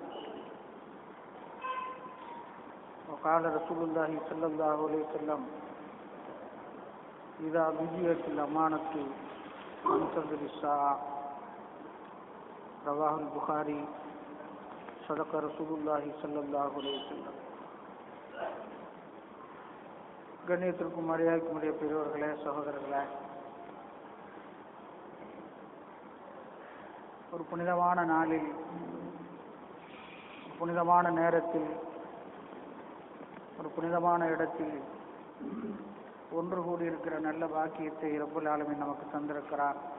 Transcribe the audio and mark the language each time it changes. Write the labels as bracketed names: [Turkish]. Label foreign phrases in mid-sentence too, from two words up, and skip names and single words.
[Arabic] وقال رسول الله صلى الله عليه وسلم: إذا بقيت الأمانة فانتظر الساعة. رواه البخاري. صدق رسول الله صلى الله عليه وسلم. [Tamil] கண்ணியத்திற்கும் மரியாதைக்கும் உரிய பெரியவர்களே, சகோதரர்களே, ஒரு புனிதமான நாளில், புனிதமான நேரத்தில், ஒரு புனிதமான இடத்தில் ஒன்று கூடியிருக்கிற நல்ல பாக்கியத்தை [Arabic] رب العالمين [Tamil] நமக்கு தந்திருக்கிறார்.